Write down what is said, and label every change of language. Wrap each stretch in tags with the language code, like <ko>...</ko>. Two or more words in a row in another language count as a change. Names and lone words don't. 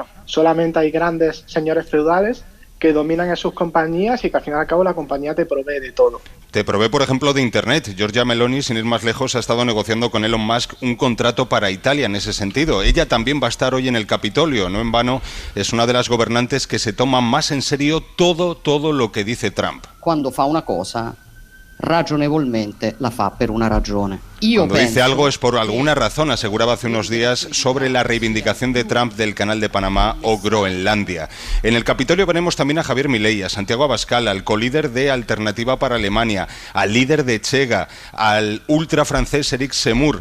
<es>Solamente hay grandes señores feudales que dominan en sus compañías y que al fin y al cabo la compañía te provee de todo. Te provee, por ejemplo, de Internet. Giorgia Meloni, sin ir más lejos, ha estado negociando con Elon Musk un contrato para Italia en ese sentido. Ella también va a estar hoy en el Capitolio, no en vano, es una de las gobernantes que se toma más en serio todo lo que dice Trump.</es> <it>Cuando fa una cosa, ragionevolmente la fa per una ragione.</it> <es>Cuando dice algo es por alguna razón, aseguraba hace unos días sobre la reivindicación de Trump del Canal de Panamá o Groenlandia. En el Capitolio veremos también a Javier Milei, a Santiago Abascal, al colíder de Alternativa para Alemania, al líder de Chega, al ultra francés Eric Zemmour.</es>